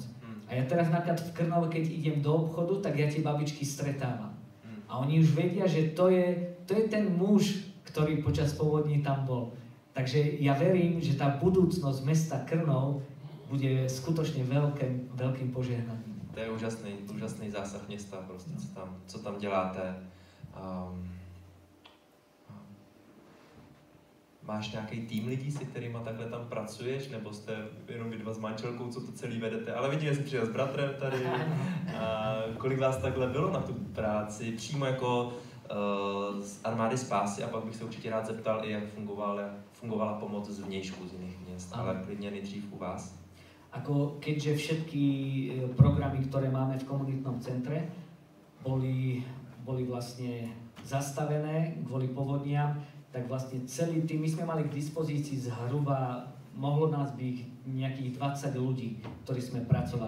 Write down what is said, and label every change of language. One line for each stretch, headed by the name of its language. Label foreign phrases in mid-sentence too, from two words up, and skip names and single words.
Slovak: A ja teraz napríklad v Krnove, keď idem do obchodu, tak ja tie babičky stretávam. A oni už vedia, že to je ten muž, ktorý počas povodní tam bol. Takže ja verím, že tá budúcnosť mesta Krnov bude skutočne veľkým požehnaním.
Czech: To je úžasný zásah města, prostě, co tam děláte. Máš nějaký tým lidí, se kterýma takhle tam pracuješ, nebo jste jenom vy dva s manželkou, co to celý vedete? Ale vidím, že jsi přijel s bratrem tady. Kolik vás takhle bylo na tu práci? Přímo jako z armády spásy, a pak bych se určitě rád zeptal i, jak fungovala pomoc z vnějšku, z jiných měst, ale klidně nejdřív u vás.
Slovak: Keďže všetky programy, ktoré máme v komunitnom centre, boli vlastne zastavené kvôli povodniam, tak vlastne celý tým, my sme mali k dispozícii zhruba, mohlo nás byť nejakých 20 ľudí, ktorí sme pracovali.